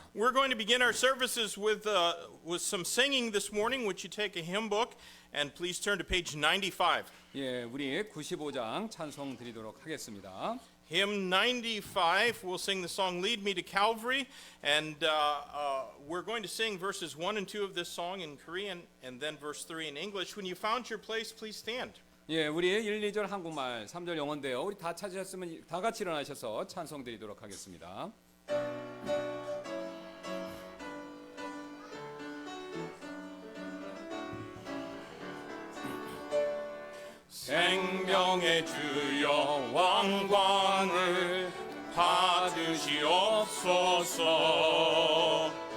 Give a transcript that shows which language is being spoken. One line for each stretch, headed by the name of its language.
English: We're going to begin our services with some singing this morning. Would you take a hymn book and please turn to page 95.
Korean: 예, 우리 95장 찬송 드리도록 하겠습니다.
English: Hymn 95, we'll sing the song Lead Me to Calvary, and we're going to sing verses 1 and 2 of this song in Korean and then verse 3 in English. When you found your place, please stand.
Korean: 예, 우리 1, 2절 한국말, 3절 영어인데요. 우리 다 찾으셨으면 다 같이 일어나셔서 찬송 드리도록 하겠습니다. 생명의 주여 왕관을 받으시옵소서.